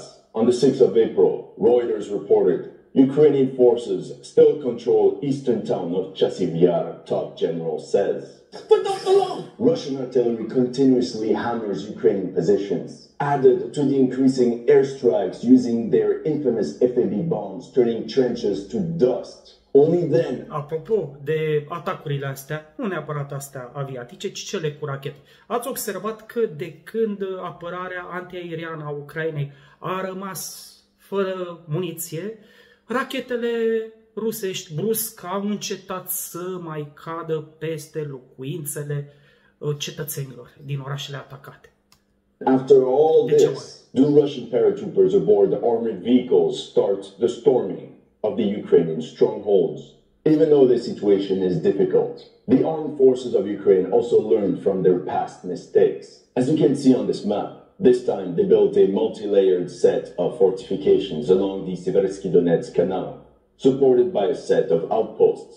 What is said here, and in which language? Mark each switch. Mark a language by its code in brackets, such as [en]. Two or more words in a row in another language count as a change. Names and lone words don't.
[en] On the 6th of April, Reuters reported Ukrainian forces still control eastern town of Chasiv Yar, top general says. But not alone! Russian artillery continuously hammers Ukrainian positions, added to the increasing airstrikes using their infamous FAB bombs, turning trenches to dust. Only then... [ro] Apropo de atacurile astea, nu neapărat astea aviatice, ci cele cu rachete. Ați observat că de când apărarea antiaeriană a Ucrainei a rămas fără muniție, rachetele rusești brusc au încetat să mai cadă peste locuințele cetățenilor din orașele atacate. [en] After all this, do Russian paratroopers aboard armored vehicles start the storming of the Ukrainian strongholds? Even though the situation is difficult, the armed forces of Ukraine also learned from their past mistakes. As you can see on this map, this time they built a multi-layered set of fortifications along the Seversky Donetsk Canal, supported by a set of outposts.